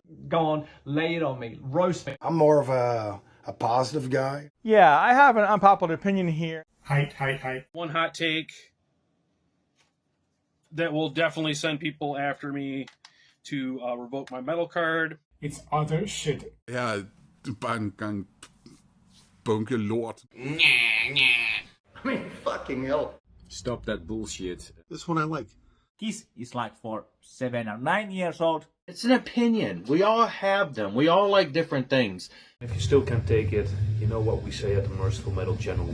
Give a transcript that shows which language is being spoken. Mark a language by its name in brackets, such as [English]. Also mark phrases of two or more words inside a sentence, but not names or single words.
[English] Go on, lay it on me, roast me. I'm more of a positive guy. Yeah, I have an unpopular opinion here. Height. One hot take that will definitely send people after me to revoke my metal card. It's other shit. [Danish] Her er bare en gang bunke lort. [English] I mean, fucking hell. Stop that bullshit. This one I like. Kiss is like for 7 or 9 years old. It's an opinion. We all have them. We all like different things. If you still can't take it, you know what we say at the Merciful Metal channel.